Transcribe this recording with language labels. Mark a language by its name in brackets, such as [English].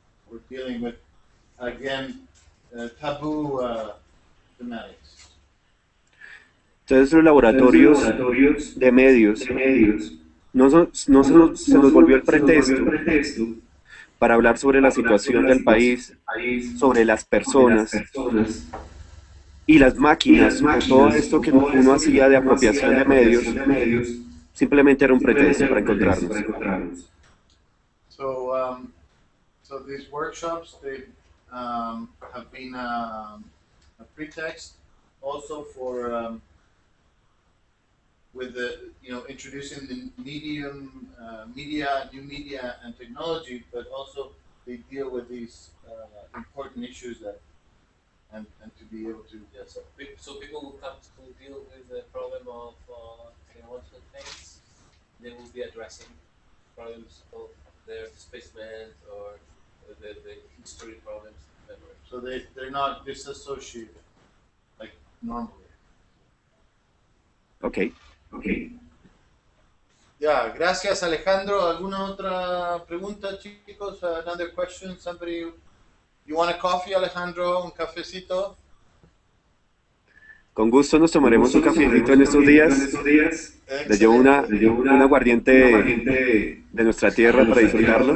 [English] We're dealing with, again, taboo thematics. [Spanish] Entonces los laboratorios de medios no se nos volvió el pretexto para hablar sobre la situación del país, sobre las personas y las máquinas, o todo esto que uno hacía de apropiación de medios, simplemente era un pretexto para encontrarnos. [English] So these workshops, they have been a pretext also for with the introducing the media, new media and technology, but also they deal with these important issues and to be able to. Yeah, so people who come to deal with the problem of technological things, they will be addressing problems of their displacement or the history problems. So they're not disassociated like normally. Okay. [Spanish] Ya, gracias Alejandro. ¿Alguna otra pregunta, chicos? [English] Another question? Somebody, you want a coffee, Alejandro? [Spanish] ¿Un cafecito? Con gusto nos tomaremos un cafecito en estos días. Les llevo un aguardiente de nuestra tierra para disfrutarlo.